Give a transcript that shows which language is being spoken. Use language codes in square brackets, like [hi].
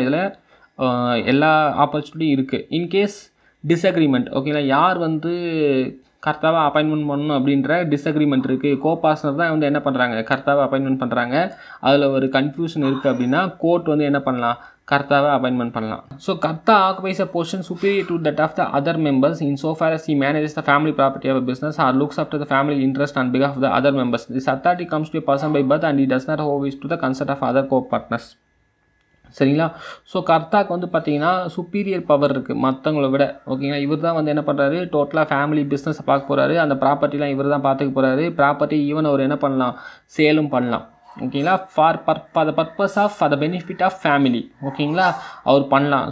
[ta] இதில் எல்லா ஆப்பர்ச்சுனிட்டியும் இருக்குது. இன்கேஸ் டிஸ்அக்ரிமெண்ட் ஓகேங்களா, யார் வந்து கர்த்தாவாக அப்பாயின்மெண்ட் பண்ணணும் அப்படின்ற டிஸ்அக்ரிமெண்ட் இருக்குது, கோபாஸ்னர் தான் வந்து என்ன பண்ணுறாங்க, கர்த்தாவை அப்பாயின்மெண்ட் பண்ணுறாங்க, அதில் ஒரு கன்ஃபியூஷன் இருக்குது அப்படின்னா கோர்ட் வந்து என்ன பண்ணலாம், கர்த்தாவை அப்பாயின்மெண்ட் பண்ணலாம். [en] So karta occupies a position superior to that of the other members in so far as he manages the family property of a business or looks after the family interest on behalf of the other members. This authority comes to a person by birth and he does not owe it to the consent of other co-partners [ta] சரிங்களா. So கர்த்தாக்கு வந்து பார்த்தீங்கன்னா superior power இருக்குது மற்றவங்கள விட. ஓகேங்களா. இவர் தான் வந்து என்ன பண்ணுறாரு, டோட்டலாக ஃபேமிலி பிஸ்னஸை பார்க்க போகிறாரு. அந்த ப்ராப்பர்ட்டிலாம் இவர் தான் பார்த்துக்க போகிறாரு. ப்ராப்பர்ட்டி ஈவன் அவர் என்ன பண்ணலாம், சேலும் பண்ணலாம். ஓகேங்களா. [en] For the purpose of for the benefit of family. ஓகேங்களா, [ta] அவர் பண்ணலாம்.